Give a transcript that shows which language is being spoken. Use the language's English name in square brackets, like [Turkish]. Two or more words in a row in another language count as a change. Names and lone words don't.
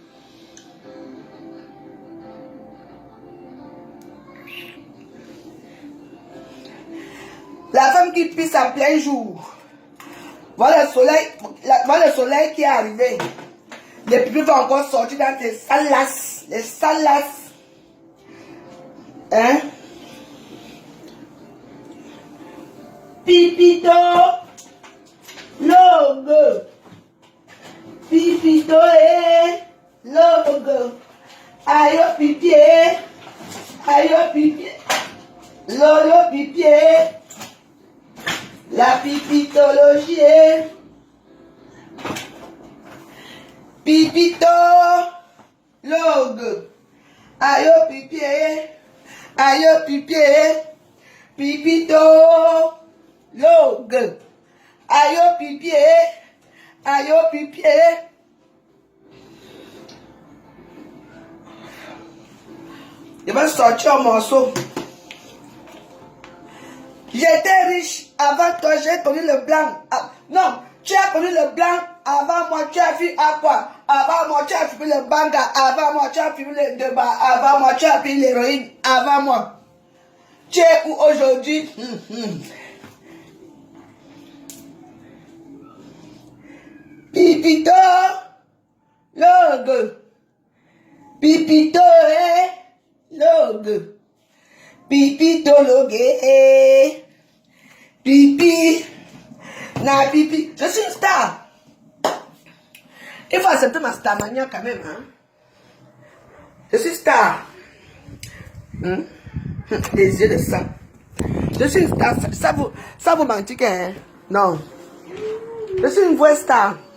[French] La femme qui pisse à plein jour. Voilà le soleil qui est arrivé. Les pipis vont encore sortir dans tes salasses. Les salasses. Hein? Pipito. Logo. Pipito logo. Ayo pipi. Ayo pipi. Lolo pipi. La pipitologie. Pipito logo. Ayo pipi. Ayo pipi. Pipito logo. Ayo pipi. Ayo pipi. Je vais sortir un morceau. J'étais riche avant toi, j'ai connu le blanc. Ah, non, tu as connu le blanc avant moi, tu as vu à quoi? Avant moi, tu as fumé le banga. Avant moi, tu as fumé le débat. Avant moi, tu as pris l'héroïne. Avant moi. Tu es où aujourd'hui? Pipito logo. Pipito logo. Pipito logo. Pipi. Na pipi. Je suis une star. Il faut accepter ma star mania quand même. Hein? Je suis star. Des yeux de sang. Je suis une star. Ça vous mentit hein? Non. Je suis une vraie star.